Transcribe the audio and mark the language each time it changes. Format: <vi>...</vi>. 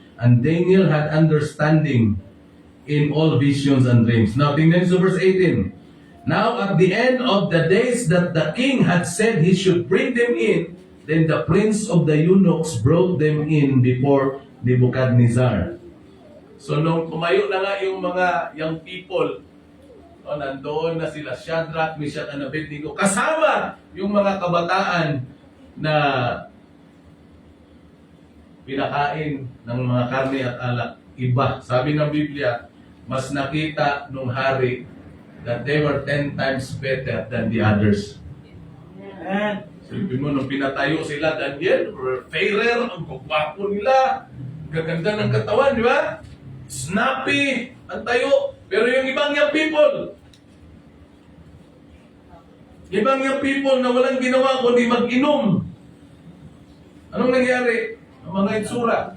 <en>And Daniel had understanding in all visions and dreams. Now,</en> <tl>tingnan sa</tl> <en>verse 18. Now, at the end of the days that the king had said he should bring them in, then the prince of the eunuchs brought them in before Nebuchadnezzar.</en> <tl>So, nung tumayo na nga yung mga young people, nandoon na sila, Shadrach, Meshach, and Abednego, kasama yung mga kabataan na pinakain ng mga karne at alak. Iba. Sabi ng Biblia, mas nakita nung hari</tl> <en>that they were 10 times better than the others. Amen.</en> <tl>Silipin mo, nung pinatayo sila, Daniel, fairer, ang gwapo nila, gaganda ng katawan, di ba? Snappy, ang tayo. Pero yung ibang young people na walang ginawa kundi mag-inom. Anong nangyari? Ang mga itsura.</tl>